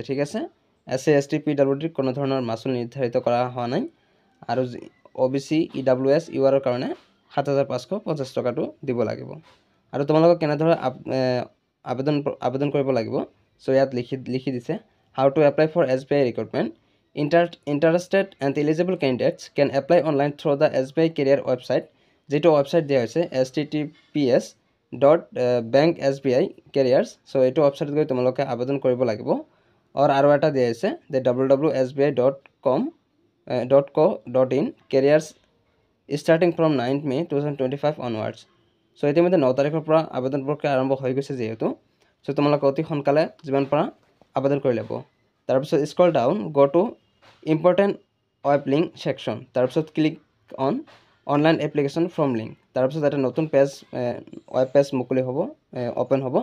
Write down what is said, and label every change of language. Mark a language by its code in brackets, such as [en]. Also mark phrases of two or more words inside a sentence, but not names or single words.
[as] ঠিক আছে, SC ST PWDৰ কোনো ধৰণৰ মাচুল নিৰ্ধাৰিত কৰা হোৱা নাই। আৰু OBC EWS URৰ কাৰণে 7550 টকাটো দিব লাগিব। আৰু তোমালোকক কেনেদৰে আবেদন কৰিব লাগিব, সো ইয়াত লিখি দিছে [en] how to apply for SBI recruitment. Interested and eligible candidates can apply online through the SBI career website, [as] যিটো ৱেবছাইট দিয়া হৈছে https://banksbi careers। সো এইটো ৱেবছাইটত গৈ তোমালোকে আবেদন কৰিব লাগিব। আৰু এটা দিয়া হৈছে যে [en] www.sbi.co.in careers starting from 9 May 2025 onwards। [as] সো ইতিমধ্যে 9 তাৰিখৰ পৰা আবেদন প্ৰক্ৰিয়া আৰম্ভ হৈ গৈছে যিহেতু, সো তোমালোকে অতি সোনকালে যিমান পাৰা আবেদন কৰি ল'ব। তাৰপিছত [en] scroll down, go to important web link section, [as] তাৰপিছত [en] click on online application form link. [as] তাৰপিছত এটা নতুন [en] web page [as] মুকলি হ'ব, অ'পেন হ'ব।